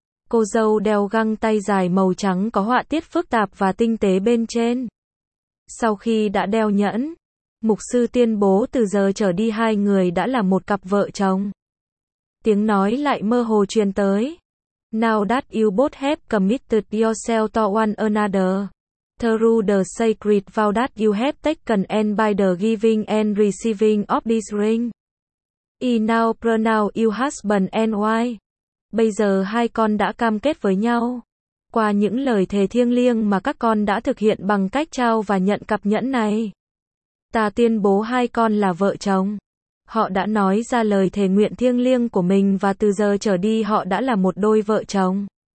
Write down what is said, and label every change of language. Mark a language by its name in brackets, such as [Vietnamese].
[Vietnamese] Cô dâu đeo găng tay dài màu trắng có họa tiết phức tạp và tinh tế bên trên. Sau khi đã đeo nhẫn, mục sư tuyên bố từ giờ trở đi hai người đã là một cặp vợ chồng. Tiếng nói lại mơ hồ truyền tới. [English] Now that you both have committed yourself to one another, through the sacred vow that you have taken and by the giving and receiving of this ring, I now pronounce you husband and wife. [Vietnamese] Bây giờ hai con đã cam kết với nhau, qua những lời thề thiêng liêng mà các con đã thực hiện bằng cách trao và nhận cặp nhẫn này. Ta tuyên bố hai con là vợ chồng. Họ đã nói ra lời thề nguyện thiêng liêng của mình và từ giờ trở đi họ đã là một đôi vợ chồng.